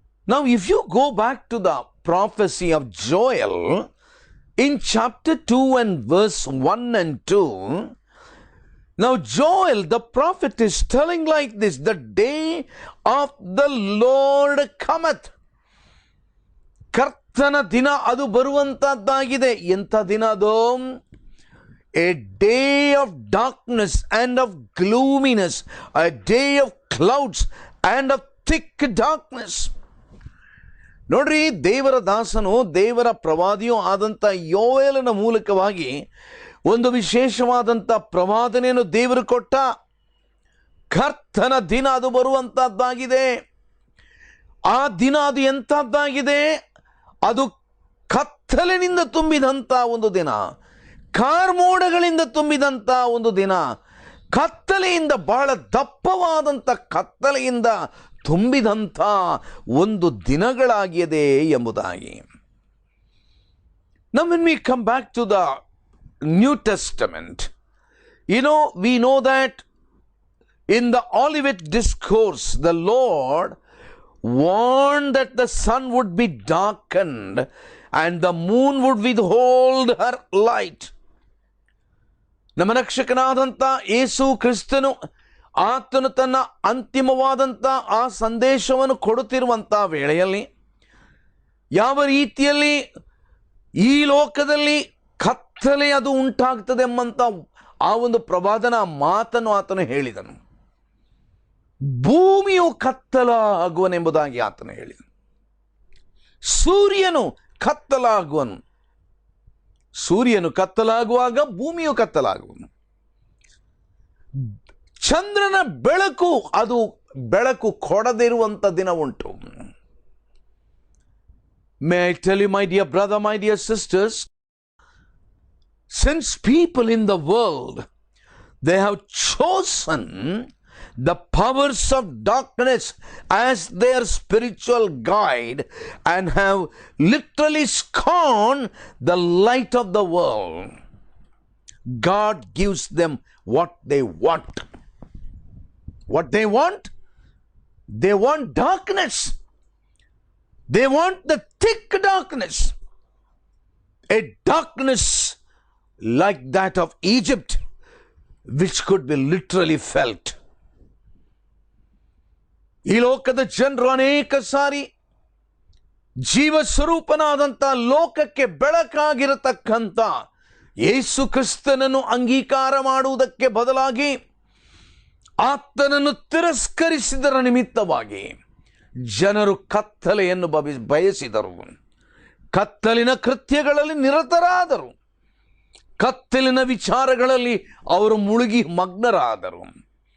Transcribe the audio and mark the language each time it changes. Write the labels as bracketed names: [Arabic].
[English] Now, if you go back to the prophecy of Joel, in chapter 2 and verse 1 and 2, now Joel, the prophet, is telling like this: the day of the Lord cometh. [Kannada] ಕರ್ತನ ದಿನ ಅದು ಬರುವಂತದ್ದಾಗಿದೆ. ಎಂಥ ದಿನ ಅದು? [English] A day of darkness and of gloominess, a day of clouds and of thick darkness. [Kannada] ನೋಡ್ರಿ, ದೇವರ ದಾಸನು, ದೇವರ ಪ್ರವಾದಿಯೂ ಆದಂಥ ಯೋವೇಲನ ಮೂಲಕವಾಗಿ ಒಂದು ವಿಶೇಷವಾದಂಥ ಪ್ರವಾದನೆಯನ್ನು ದೇವರು ಕೊಟ್ಟ. ಕರ್ತನ ದಿನ ಅದು ಬರುವಂತಹದ್ದಾಗಿದೆ. ಆ ದಿನ ಅದು ಎಂಥದ್ದಾಗಿದೆ? ಅದು ಕತ್ತಲಿನಿಂದ ತುಂಬಿದಂಥ ಒಂದು ದಿನ, ಕಾರ್ಮೋಡಗಳಿಂದ ತುಂಬಿದಂಥ ಒಂದು ದಿನ, ಕತ್ತಲೆಯಿಂದ, ಬಹಳ ದಪ್ಪವಾದಂಥ ಕತ್ತಲೆಯಿಂದ ತುಂಬಿದಂಥ ಒಂದು ದಿನಗಳಾಗಿದೆ ಎಂಬುದಾಗಿ. [English] Now when we come back to the New Testament, we know that in the Olivet Discourse, the Lord warned that the sun would be darkened and the moon would withhold her light. [Kannada] ನಮ್ಮ ರಕ್ಷಕನಾದಂಥ ಯೇಸು ಕ್ರಿಸ್ತನು, ಆತನು ತನ್ನ ಅಂತಿಮವಾದಂಥ ಆ ಸಂದೇಶವನ್ನು ಕೊಡುತ್ತಿರುವಂಥ ವೇಳೆಯಲ್ಲಿ ಯಾವ ರೀತಿಯಲ್ಲಿ ಈ ಲೋಕದಲ್ಲಿ ಕತ್ತಲೆ ಅದು ಉಂಟಾಗ್ತದೆ ಎಂಬಂಥ ಆ ಒಂದು ಪ್ರವಾದನ ಮಾತನ್ನು ಆತನು ಹೇಳಿದನು. ಭೂಮಿಯು ಕತ್ತಲಾಗುವನೆಂಬುದಾಗಿ ಆತನು ಹೇಳಿದನು. ಸೂರ್ಯನು ಕತ್ತಲಾಗುವನು. ಸೂರ್ಯನು ಕತ್ತಲಾಗುವಾಗ ಭೂಮಿಯು ಕತ್ತಲಾಗುವನು. ಚಂದ್ರನ ಬೆಳಕು ಅದು ಬೆಳಕು ಕೊಡದಿರುವಂಥ ದಿನ ಉಂಟು. [English] May I tell you, my dear brother, my dear sisters, since people in the world, they have chosen the powers of darkness as their spiritual guide and have literally scorned the light of the world. God gives them what they want. What they want? They want darkness. They want the thick darkness. A darkness like that of Egypt, which could be literally felt. [Kannada] ಈ ಲೋಕದ ಜನರು ಅನೇಕ ಸಾರಿ ಜೀವ ಸ್ವರೂಪನಾದಂಥ ಲೋಕಕ್ಕೆ ಬೆಳಕಾಗಿರತಕ್ಕಂಥ ಯೇಸು ಕ್ರಿಸ್ತನನ್ನು ಅಂಗೀಕಾರ ಮಾಡುವುದಕ್ಕೆ ಬದಲಾಗಿ ಆತನನ್ನು ತಿರಸ್ಕರಿಸಿದರ ನಿಮಿತ್ತವಾಗಿ ಜನರು ಕತ್ತಲೆಯನ್ನು ಬಯಸಿದರು, ಕತ್ತಲಿನ ಕೃತ್ಯಗಳಲ್ಲಿ ನಿರತರಾದರು, ಕತ್ತಲಿನ ವಿಚಾರಗಳಲ್ಲಿ ಅವರು ಮುಳುಗಿ ಮಗ್ನರಾದರು.